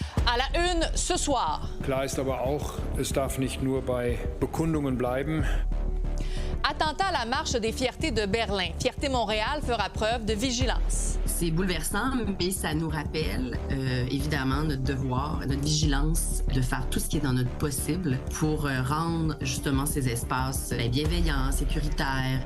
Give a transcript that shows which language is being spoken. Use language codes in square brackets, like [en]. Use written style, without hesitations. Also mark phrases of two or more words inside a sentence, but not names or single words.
[fr] À la une ce soir. [de] Klar ist aber auch, es darf nicht nur bei Bekundungen bleiben. [fr] Attentat à la marche des fiertés de Berlin. Fierté Montréal fera preuve de vigilance. C'est bouleversant, mais ça nous rappelle évidemment notre devoir, notre vigilance de faire tout ce qui est dans notre possible pour rendre justement ces espaces bienveillants, sécuritaires.